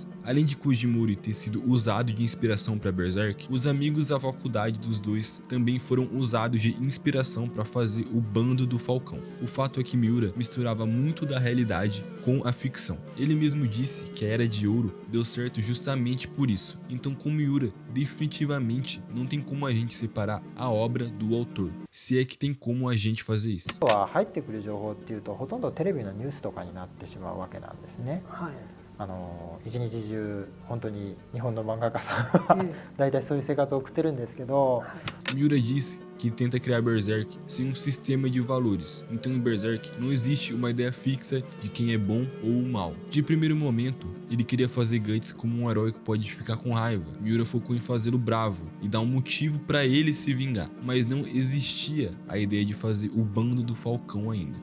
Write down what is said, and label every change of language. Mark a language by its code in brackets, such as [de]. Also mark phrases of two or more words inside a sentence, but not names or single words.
[pt] Além de Koji Mori ter sido usado de inspiração para Berserk, os amigos da faculdade dos dois também foram usados de inspiração para fazer o Bando do Falcão. O fato é que Miura misturava muito da realidade com a ficção. Ele mesmo disse que a Era de Ouro deu certo justamente por isso. Então, com Miura, definitivamente não tem como a gente separar a obra do autor, se é que tem como a gente fazer isso. [ja] 入ってくる情報っていうとほとんどテレビのニュースとかになってしまうわけなんですね。はい。一日中本当に日本の漫画家さんは大体そういう生活を送ってるんですけど。 [pt] Miura disse que tenta criar Berserk sem um sistema de valores. Então em Berserk não existe uma ideia fixa de quem é bom ou mal. De primeiro momento, ele queria fazer Guts como um herói que pode ficar com raiva. Miura focou em fazê-lo bravo e dar um motivo para ele se vingar, mas não existia a ideia de fazer o Bando do Falcão ainda.